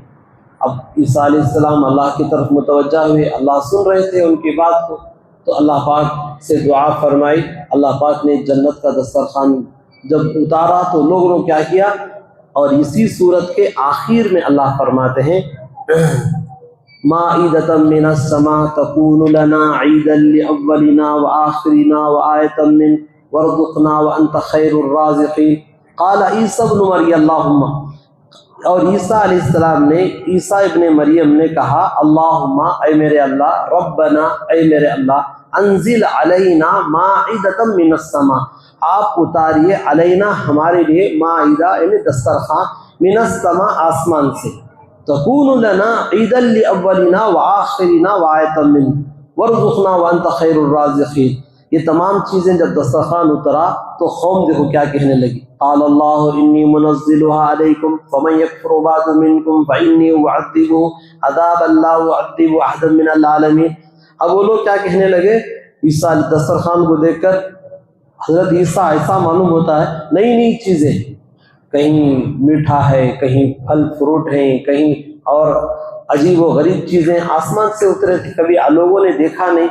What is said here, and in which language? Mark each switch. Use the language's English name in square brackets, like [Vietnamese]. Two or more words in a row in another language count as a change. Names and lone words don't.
[Hindi] अब ईसा अलैहिस्सलाम अल्लाह की तरफ मुतवज्जा हुए, अल्लाह सुन रहे थे उनकी बात को, तो अल्लाह पाक से दुआ फरमाई। अल्लाह पाक ने जन्नत का दस्तरखान जब उतारा तो लोगों ने क्या किया, और इसी सूरत के आखिर में अल्लाह फरमाते हैं, [Arabic] مائدة من السماء تكون لنا عيدا لأولنا و آخرنا و آية من وارزقنا وأنت خير الرازقين. قال عيسى ابن مريم اللهم, [Hindi] और ईसा अलैहिस्सलाम ने, ईसा इब्न मरियम ने कहा, अल्लाहुम्मा, ऐ मेरे अल्लाह, रब्बना, ऐ मेरे अल्लाह, [Arabic] أنزل علينا مائدة من السماء, [Hindi] आप उतारिए अलैना हमारे लिए, माइदा यानी दस्तरखान, [Arabic] من السماء [Hindi] आसमान से, [Arabic] تكون لنا عيدا لأولنا و آخرنا و آية من وارزقنا وأنت خير الرازقين. [Hindi] ये तमाम चीज़ें जब दस्तरखान उतरा तो कौम देखो क्या कहने लगी, [Arabic] قال الله إني منزلها عليكم فمن يكفر بعد منكم فإني أعذبه عذابا لا أعذب أحدا من العالمين. [Hindi] अब वो लोग क्या कहने लगे, ईसा दस्तरखान को देखकर, हज़रत ईसा ऐसा मालूम होता है नई नई चीज़ें, कहीं मीठा है, कहीं फल फ्रूट हैं, कहीं और अजीब व गरीब चीज़ें आसमान से उतरे थे, कभी लोगों ने देखा नहीं।